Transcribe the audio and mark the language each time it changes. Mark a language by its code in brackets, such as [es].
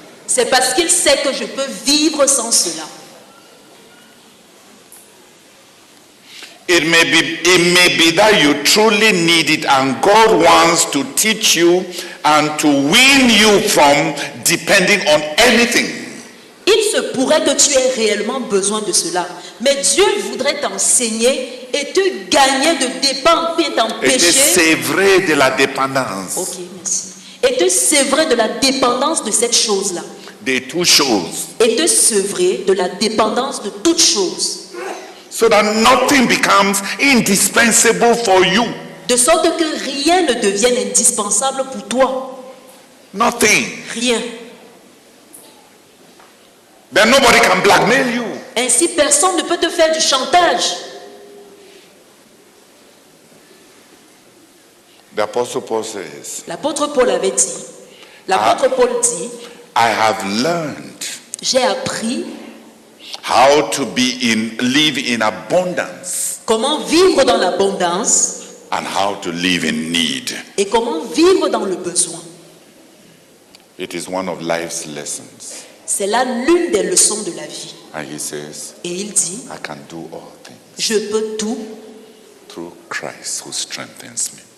[fr] c'est parce qu'il sait que je peux vivre sans cela. [en] It may be that you truly need it, and God wants to teach you and to wean you from depending on anything. [fr] Il se pourrait que tu aies réellement besoin de cela, mais Dieu voudrait t'enseigner et te gagner de dépendre, puis Et t'empêcher. c'est vrai de la dépendance. Ok, merci. Et te sevrer de la dépendance de cette chose-là. De toutes choses. Et te sevrer de la dépendance de toute chose. [en] So that nothing becomes indispensable for you. [fr] De sorte que rien ne devienne indispensable pour toi. [en] Nothing. [fr] Rien. [en] Then nobody can blackmail you. [fr] Ainsi, personne ne peut te faire du chantage. [en] The Apostle Paul says, [fr] L'apôtre Paul avait dit, l'apôtre Paul dit, [en] I have learned [fr] j'ai appris [en] how to live in abundance [fr] comment vivre dans l'abondance [en] and how to live in need. [fr] et comment vivre dans le besoin. [en] It is one of life's lessons. [fr] C'est là l'une des leçons de la vie. [en] And he says, [fr] Et il dit, [en] I can do all things [fr] je peux tout [en] through Christ who strengthens me.